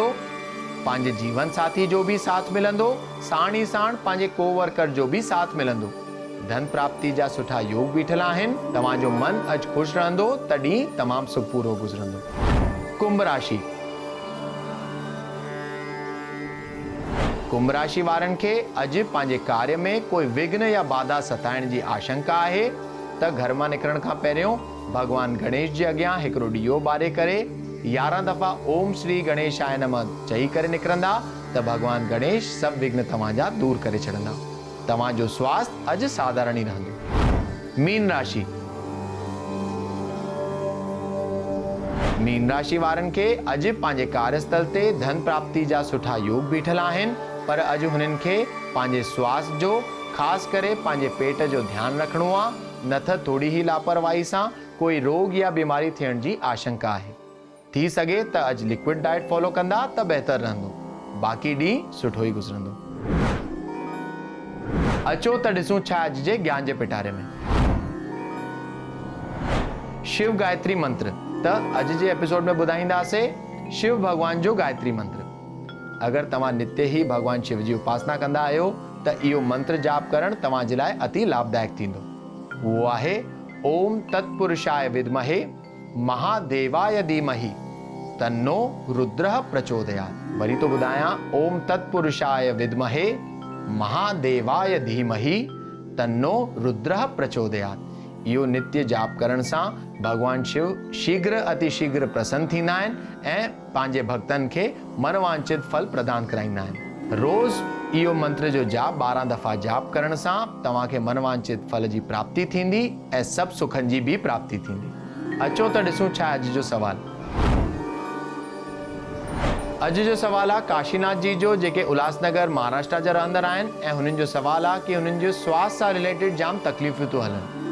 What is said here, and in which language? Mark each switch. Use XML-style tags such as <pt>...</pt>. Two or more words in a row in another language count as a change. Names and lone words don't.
<sd>पंहिंजे जीवन साथी जो बि साथ मिलंदो। साण ई साण पंहिंजे कोवर्कर जो बि साथ मिलंदो। धन प्राप्ति जा सुठा योग बीठल आहिनि। तव्हांजो मन अॼु ख़ुशि रहंदो, तॾहिं तमामु सुखपूरो गुज़रंदो। कुंभ राशि। कुंभ राशि वारनि खे अॼु पंहिंजे कार्य में कोई विघ्न या बाधा सताइण जी आशंका आहे, त घर मां निकिरण खां पहिरियों भगवान गणेश जे अॻियां हिकिड़ो ॾीओ ॿारे करे 11 दफ़ा</sd> <sa>ओम श्री गणेशाय नमः</sa> <sd>चई करे निकिरंदा त भगवान गणेश सभु विघ्न तव्हांजा दूर करे छॾंदा। तव्हांजो स्वास्थ्य अॼु साधारण ई रहंदो। मीन राशि। मीन राशि वारनि खे अॼु पंहिंजे कार्यस्थल ते धन प्राप्ति जा सुठा योग बीठल आहिनि, पर अॼु हुननि खे पंहिंजे स्वास्थ्य जो ख़ासि करे पंहिंजे पेट जो ध्यानु रखिणो आहे, न त थोरी ई लापरवाही सां कोई रोग या बीमारी थियण जी आशंका आहे। थी सघे त अॼु</sd> <en>liquid diet follow</en> <sd>कंदा त बहितर रहंदो। बाक़ी ॾींहुं सुठो ई गुज़रंदो। अचो त ॾिसूं छा अॼु जे ज्ञान जे पिटारे में। शिव गायत्री मंत्र त अज जे एपिसोड में ॿुधाईंदासीं शिव भगवान जो गायत्री मंत्र। अगर तव्हां नित्य ही भगवान शिव जी उपासना कंदा आहियो त इहो मंत्र जाप करण तव्हां जे लाइ अति लाभदायक थींदो। वो आहे</sd> <sa>ओम तत्पुरुषाय विद्महे महादेवाय धीमहि तन्नो रुद्रः प्रचोदयात्।</sa> <sd>वरी तो ॿुधायां</sd> <sa>ओम तत्पुरुषाय विद्महे महादेवाय धीमहि तन्नो रुद्रः प्रचोदयात्।</sa> <sd>इहो नित्य जाप करण सां भगवान शिव शीघ्र अतिशीघ्र प्रसन्न थींदा आहिनि ऐं पंहिंजे भक्तनि खे मनवांछित फल प्रदान कराईंदा आहिनि। रोज़ इहो मंत्र जो जाप 12 दफ़ा जाप करण सां तव्हांखे मनवांछित फल जी प्राप्ति थींदी ऐं सभु सुखनि जी बि प्राप्ति थींदी। अचो त ॾिसूं छा अॼु जो सवाल। अॼु जो सवाल आहे काशीनाथ जी जो, जेके उल्हासनगर महाराष्ट्र जा रहंदड़ आहिनि ऐं हुननि जो सवाल आहे कि हुननि जो स्वास्थ्य सां रिलेटेड जाम तकलीफ़ूं थो हलनि।</sd>